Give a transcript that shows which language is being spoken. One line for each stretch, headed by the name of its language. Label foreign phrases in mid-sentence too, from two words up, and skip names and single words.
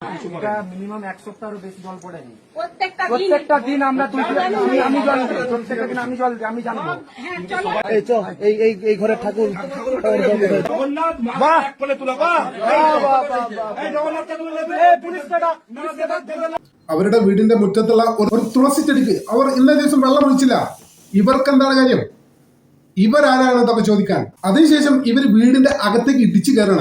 Bangla: এটা মিনিমাম এক সপ্তাহেরও বেশি জল পড়েনি। প্রত্যেকটা দিন আমরা আমি জল দিই, প্রত্যেকটা দিন আমি জল দিই, আমি জানবো। এই ঘরের ঠাকুর
Malayalam: അവരുടെ വീടിന്റെ മുറ്റത്തുള്ള ഒരു തുളസി ചെടിക്ക് അവർ ഇന്നേ ദിവസം വെള്ളം ഒഴിച്ചില്ല. ഇവർക്ക് എന്താണ് കാര്യം? ഇവരാരാണ് ഇതൊക്കെ ചോദിക്കാൻ? അതിനുശേഷം ഇവർ വീടിന്റെ അകത്തേക്ക് ഇടിച്ചു കയറണം.